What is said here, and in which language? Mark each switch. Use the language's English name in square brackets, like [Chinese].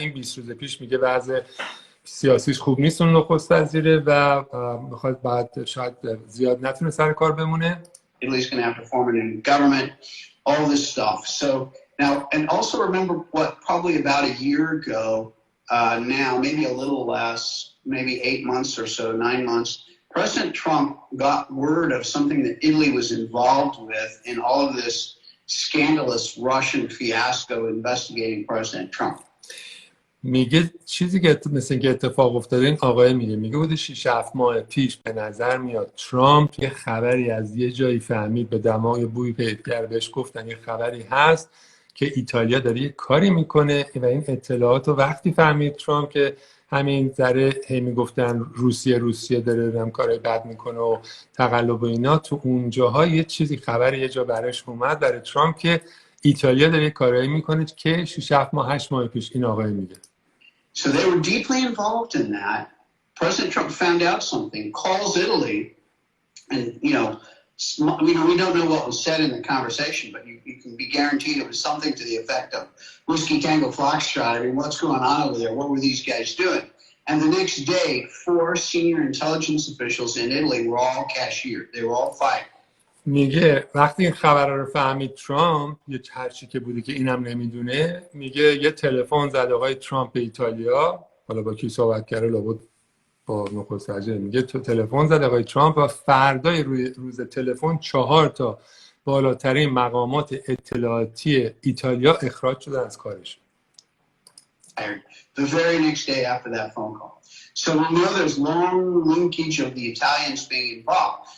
[Persian] این 20 روز پیش میگه وضع سیاسیش خوب نیست اون نخست وزیره و میخواد بعد شاید زیاد نتونه سر کار بمونه. [English] Italy's going to have to form a new government, all this stuff. So now, and also remember what probably about a year ago now, maybe a little less, maybe 8 months or so, 9 months, President Trump got word of something that Italy was involved with in all of this scandalous Russian fiasco investigating President Trump. [Persian] میگه چیزی که مثل اینکه اتفاق افتاده، این آقای میگه بوده 6-7 ماه پیش به نظر میاد ترامپ یه خبری از یه جایی فهمید، به دماغ بوی پیکر بهش گفتن یه خبری هست که ایتالیا داره یه کاری میکنه و این اطلاعات رو وقتی فهمید ترامپ که همین ذره هی میگفتن روسیه داره هم کارای بد میکنه و تقلب و اینا، تو اونجاها یه چیزی خبری یه جا براش اومد برای ترامپ که ایتالیا داره یه کارایی میکنه که 6-7 ماه 8 ماه پیش این آقای میگه. [English] So they were deeply involved in that. President Trump found out something, calls Italy, and we don't know what was said in the conversation, but you can be guaranteed it was something to the effect of Whiskey Tango Foxtrot. I mean, what's going on over there? What were these guys doing? And the next day, 4 senior intelligence officials in Italy were all cashiered. They were all fired. [Persian] میگه وقتی این خبر رو فهمید ترامپ، یه هرچی که بوده که اینم نمیدونه، میگه یه تلفن زد آقای ترامپ به ایتالیا، حالا با کی صحبت کرده لابد با نخست وزیر، میگه تو تلفن زد آقای ترامپ و فردای روز تلفن 4 تا بالاترین مقامات اطلاعاتی ایتالیا اخراج شدن از کارش. [English] The very next day after that phone call. So we know there's long linkage of the Italians being involved.